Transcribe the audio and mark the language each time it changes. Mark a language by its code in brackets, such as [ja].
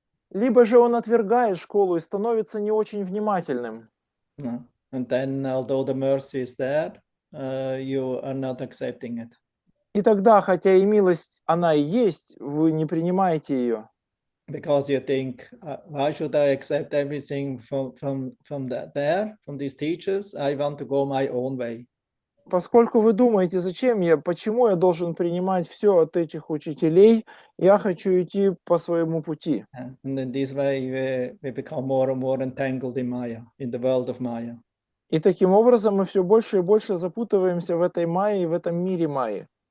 [ru] Либо же он отвергает школу и становится не очень внимательным. [en] No. And then, although the mercy is there, you are not accepting it. [ru] И тогда, хотя и милость, она и есть, вы не принимаете ее. [en] Because you think, why should I accept everything from these teachers? I want to go my own way. [ru] Поскольку вы думаете, почему я должен принимать все от этих учителей, я хочу идти по своему пути. [en] And in this way, we become more and more entangled in Maya, in the world of Maya. [ru] И таким образом мы все больше и больше запутываемся в этой майе, в этом мире майи.